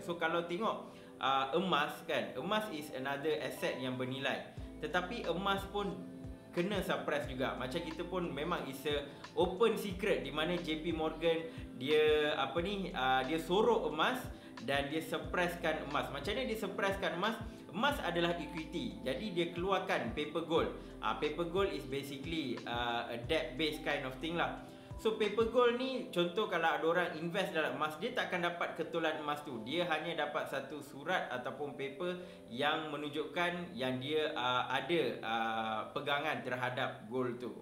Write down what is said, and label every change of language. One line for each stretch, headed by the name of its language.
Malay: So kalau tengok emas kan, emas
English: is another asset
Malay: yang bernilai, tetapi emas pun kena suppress juga. Macam kita pun memang
English: is a open secret
Malay: di mana JP Morgan dia dia sorok emas dan dia suppresskan emas. Macam mana dia suppresskan emas? Emas adalah equity, jadi dia keluarkan paper gold.
English: Paper gold is basically a debt based kind of thing lah.
Malay: So paper gold ni, contoh kalau ada orang invest dalam emas, dia takkan dapat ketulan emas tu. Dia hanya dapat satu surat ataupun paper yang menunjukkan yang dia ada pegangan terhadap gold tu.